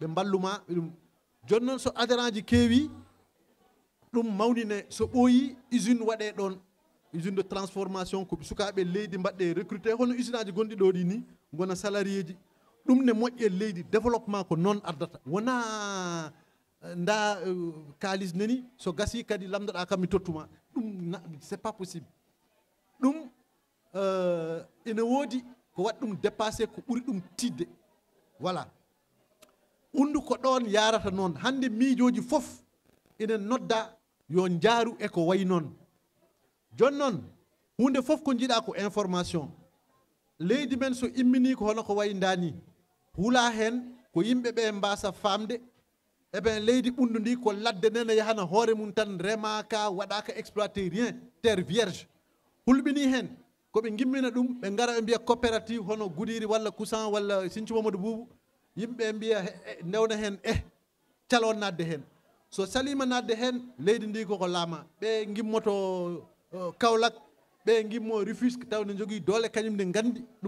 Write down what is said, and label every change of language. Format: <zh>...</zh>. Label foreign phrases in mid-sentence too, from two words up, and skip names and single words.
<ff>mballuma ɗum joni noon so adhérent ji keewi ɗum mawnine so ɓooyi usine waɗe ɗon</ff> <fr>usine de transformation</fr> <ff>ko sukaɓe leydi mbaɗɗe recruté hono usine aji gonɗi ɗo ɗi ni gona salarié ji ɗum ne moƴƴe leydi développement ko noon ardata wona nda kalis nani so gasi kadi lamdoɗa kam mi tottuma ɗum</ff> <fr>c'est pas possible</fr> <ff>ɗum ene woodi ko waɗi ɗum dépassé ko ɓuri ɗum tidde voilà undu ko ɗon yarata noon hande miijoji fof ina nodda yo jaaru e ko wayi noon joni noon hunde fof ko jiiɗa ko information leydi men so immini ko hono ko wayi ndani hula hen ko yimɓe ɓe mbasa famde eɓen leydi ɓundu ndi ko ladde nene yahana hoore mum tan remaka waɗaka</ff> <fr>exploité rien terre vierge</fr> <ff>hulɓini hen koɓe gimmina ɗum ɓe gara ɓe mbiya coopérative hono Goudiry walla Kusan walla Sinthiou Mamadou Boubou yimɓe mbiya ndewna hen calon nadde hen so salima nadde hen leydi ndi koko laama ɓe gimmoto Kaolack ɓe gimmo Rufisque taw ne jogui doole kañum ne gandi ɗum</ff>